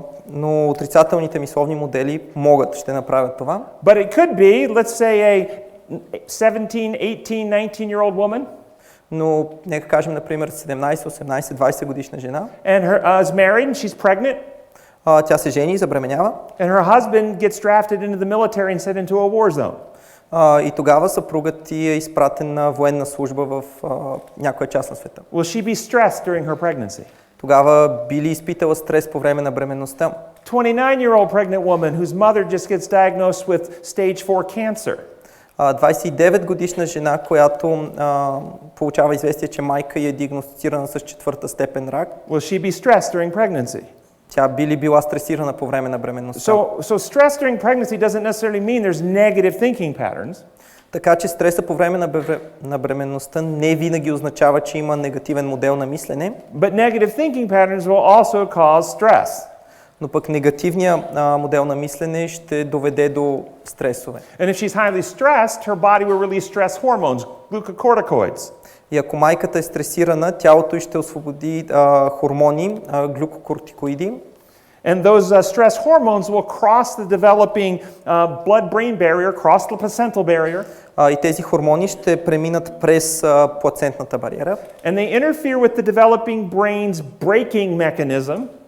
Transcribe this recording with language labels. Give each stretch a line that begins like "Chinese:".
Bulgarian: Но отрицателните мисловни модели ще направят това.
English: But it could be, let's say, a 17, 18, 19-year-old woman,
Bulgarian: Но нека кажем, например, 17, 18, 20 годишна жена.
English: and her is married and she's pregnant,
Bulgarian: Тя се жени и забременява.
English: and her husband gets drafted into the military and sent into a war zone.
Bulgarian: И тогава съпругът ти е изпратен на военна служба в някоя част на света.
English: Will she be stressed during her pregnancy?
Bulgarian: Тогава би ли изпитала стрес по време на бременността?
English: 29-year-old pregnant woman whose mother just gets diagnosed with stage 4 cancer.
Bulgarian: 29 годишна жена, която получава известие, че майка е диагностицирана с 4-та степен рак.
English: Will she be stressed during pregnancy?
Bulgarian: Тя би ли била стресирана по време на бременността?
English: So stress during pregnancy doesn't necessarily mean there's negative thinking patterns.
Bulgarian: Така че стреса по време на бременността не винаги означава, че има негативен модел на мислене.
English: But negative thinking patterns will also cause stress.
Bulgarian: Но пък негативният модел на мислене ще доведе до стресове.
English: And if she's highly stressed, her body will release stress hormones, glucocorticoids.
Bulgarian: И ако майката е стресирана, тялото й ще освободи хормони, глюкокортикоиди.
English: And those stress hormones will cross the developing blood-brain barrier, cross the placental barrier.
Bulgarian: И тези хормони ще преминат през плацентната бариера.
English: And they interfere with the developing brain's braking mechanism.